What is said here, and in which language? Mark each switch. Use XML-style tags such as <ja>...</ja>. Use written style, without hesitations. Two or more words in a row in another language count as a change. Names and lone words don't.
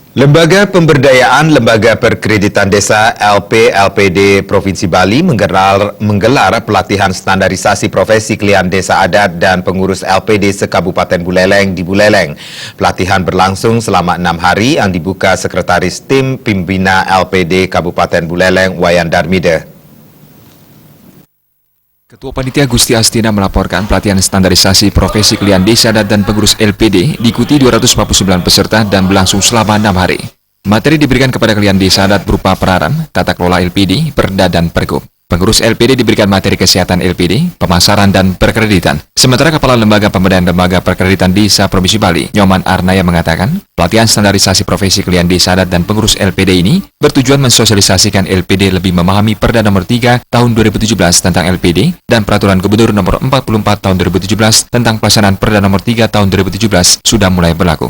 <id>Lembaga Pemberdayaan Lembaga Perkreditan Desa LP-LPD Provinsi Bali menggelar pelatihan standarisasi profesi klien desa adat dan pengurus LPD se-Kabupaten Buleleng di Buleleng. Pelatihan berlangsung selama 6 hari yang dibuka Sekretaris Tim Pembina LPD Kabupaten Buleleng Wayan Darmida. Ketua Panitia Gusti Astina melaporkan pelatihan standarisasi profesi klien desa adat dan pengurus LPD diikuti 249 peserta dan berlangsung selama 6 hari. Materi diberikan kepada klien desa adat berupa peraran, tata kelola LPD, perda, dan pergub. Pengurus LPD diberikan materi kesehatan LPD, pemasaran, dan perkreditan. Sementara Kepala Lembaga Pemberdayaan Lembaga Perkreditan Desa Provinsi Bali, Nyoman Arnaya mengatakan, pelatihan standarisasi profesi klien desa adat dan pengurus LPD ini bertujuan mensosialisasikan LPD lebih memahami Perda Nomor 3 Tahun 2017 tentang LPD dan Peraturan Gubernur Nomor 44 Tahun 2017 tentang pelaksanaan Perda Nomor 3 Tahun 2017 sudah mulai berlaku.</id>